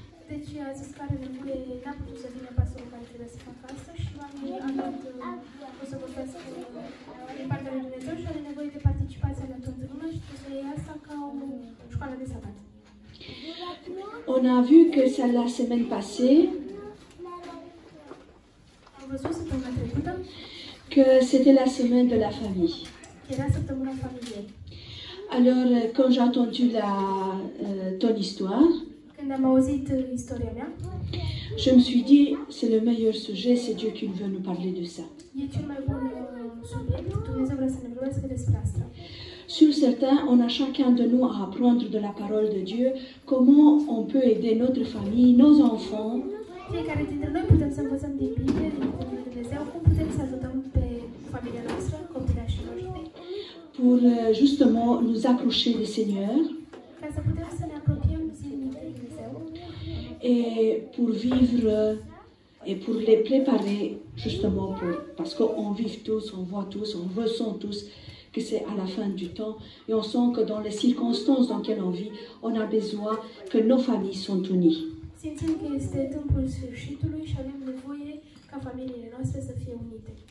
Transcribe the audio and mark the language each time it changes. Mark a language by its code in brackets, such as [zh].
[ro] Deci a zis că are nevoie, n-a putut să vină pastorul care trebuie să facă asta și oamenii o să vorbească din partea lui Dumnezeu și are nevoie de participația la toată lumea și trebuie să iei asta ca o școală de sabat. [fr] On a vu que ça, la semaine passée, [ro] Am văzut săptămâna trecută [fr] que c'était la semaine de la famille. [ro] că era săptămâna familiei. [fr] Alors, quand j'ai entendu ton histoire, [ro] Când am auzit istoria mea, [fr] je me suis dit, c'est le meilleur sujet, c'est Dieu qui veut nous parler de ça. [ro] e cel mai bun subiect. Dumnezeu vrea să ne vorbească despre asta. [fr] Sur certains, on a chacun de nous à apprendre de la parole de Dieu, comment on peut aider notre famille, nos enfants, [ro] Fiecare dintre noi putem să învățăm din Biblie, din Cuvântul lui Dumnezeu, cum putem să ajutăm pe familia noastră, copilașii noștri, [fr] pour justement nous approcher du Seigneur [ro] ca să putem să ne apropiem zilnic de Dumnezeu [fr] et pour vivre et pour les préparer justement parce qu'on vit tous, on voit tous, on ressent tous que c'est à la fin du temps et on sent que dans les circonstances dans lesquelles on vit, on a besoin que nos familles sont unies. [ro] Simțim că este timpul sfârșitului și avem nevoie ca familiile noastre să fie unite.